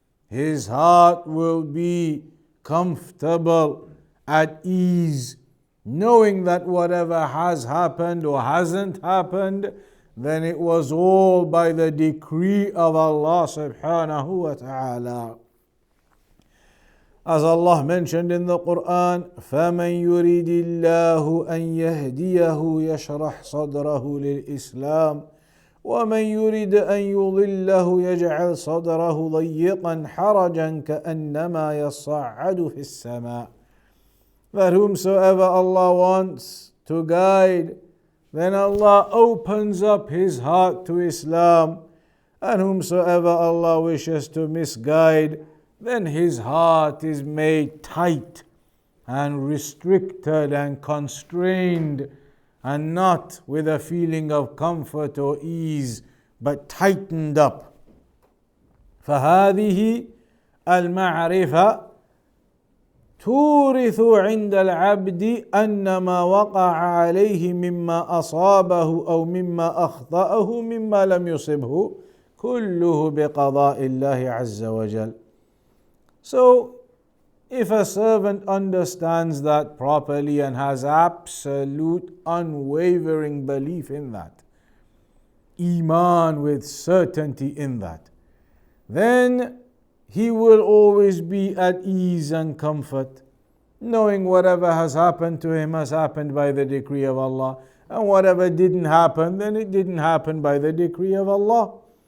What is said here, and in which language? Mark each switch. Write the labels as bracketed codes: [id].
[en] His heart will be comfortable, at ease, knowing that whatever has happened or hasn't happened, then it was all by the decree of Allah subhanahu wa ta'ala. As Allah mentioned in the Quran, [ar] فَمَنْ يُرِدِ اللَّهُ أَنْ يَهْدِيَهُ يَشْرَحْ صَدْرَهُ لِلْإِسْلَامِ وَمَنْ يُرِدْ أَنْ يُضِلَّهُ يَجْعَلْ صَدْرَهُ ضَيِّقًا حَرَجًا كَأَنَّمَا يَصَّعَّدُ فِي السَّمَاءِ. [en] That whomsoever Allah wants to guide, then Allah opens up his heart to Islam, and whomsoever Allah wishes to misguide, then his heart is made tight and restricted and constrained, and not with a feeling of comfort or ease, but tightened up. [ar] فهذه المعرفة تورث عند العبد أن ما وقع عليه مما أصابه أو مما أخطأه مما لم يصبه كله بقضاء الله عز وجل. [en] So, if a servant understands that properly and has absolute unwavering belief in that, iman with certainty in that, then he will always be at ease and comfort, knowing whatever has happened to him has happened by the decree of Allah, and whatever didn't happen, then it didn't happen by the decree of Allah.